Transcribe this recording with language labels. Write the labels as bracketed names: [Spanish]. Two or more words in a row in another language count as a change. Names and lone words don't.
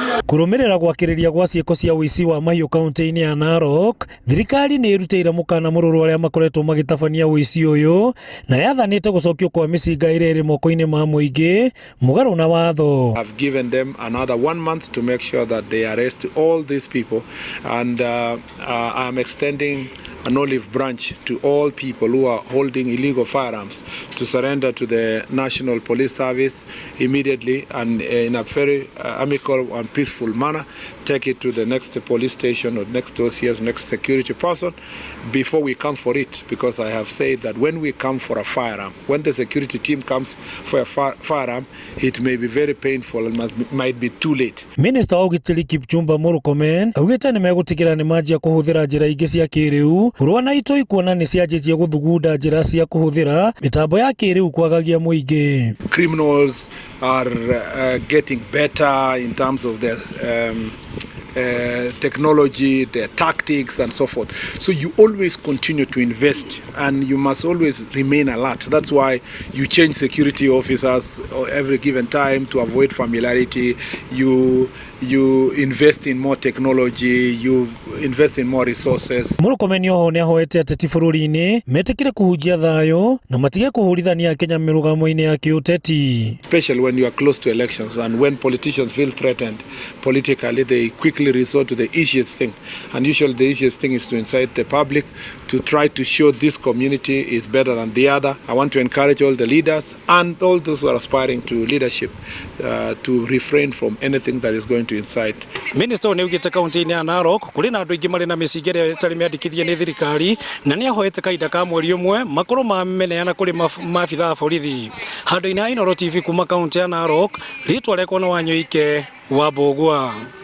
[Kikuyu] Kurumirira gwakiriria gwa ciiko cia uici wa mahiũ kaunti-inĩ ya Narok, thirikari nĩ ĩrutĩire mũkana mũrũrũ arĩa makoretwo magitabania uici ũyũ na yathanĩte gũcokio kwa mĩcinga ĩrĩa ĩrĩ moko-inĩ ma mũingĩ mũgarũ na watho. [English] I've given them another 1 month to make sure that they arrest all these people, and I'm extending an olive branch to all people who are holding illegal firearms to surrender to the National Police Service immediately and in a very amicable and peaceful manner. Take it to the next police station or next OCS, next security person before we come for it, because I have said that when we come for a firearm, when the security team comes for a firearm, it may be very painful and might be too late. [Kikuyu] Minister wa ugitĩri Kipchumba Murkomen augĩte nĩ megũtigĩra nĩ manjia kũhũthĩra njĩra ingĩ cia kĩrĩu kũrũa na itoi kuona nĩ cianjĩtie gũthugunda njĩra cia kũhũthĩra mĩtambo ya kĩrĩu kwagagia mũingĩ. [English] Criminals are getting better in terms of their technology, their tactics and so forth. So you always continue to invest and you must always remain alert. That's why you change security officers every given time to avoid familiarity. You invest in more technology, you invest in more resources. [Kikuyu] Murkomen oho nĩ ahoete ateti bũrũri-inĩ metĩkĩre kũhunjia thayũ na matige kũhũrithania Kenya mĩrũgamo-inĩ ya kĩũteti. [English] Especially when you are close to elections and when politicians feel threatened politically, they quickly resort to the easiest thing. And usually the easiest thing is to incite the public to try to show this community is better than the other. I want to encourage all the leaders and all those who are aspiring to leadership to refrain from anything that is going to incite. [Kikuyu] Minister nĩ ugĩte kaunti-inĩ ya Narok kũrĩ na andũ aingĩ marĩ na mĩcinga ĩrĩa ĩtarĩ mĩandĩkithie nĩ thirikari na nĩ ahoete kahinda ka mweri ũmwe makorwo mameneana kũrĩ maabitha a borithi. Handũ-inĩ ha Inooro TV kuma kaunti ya Narok, rĩtwa rĩakwa nĩ Wanyoike wa Mbũgua.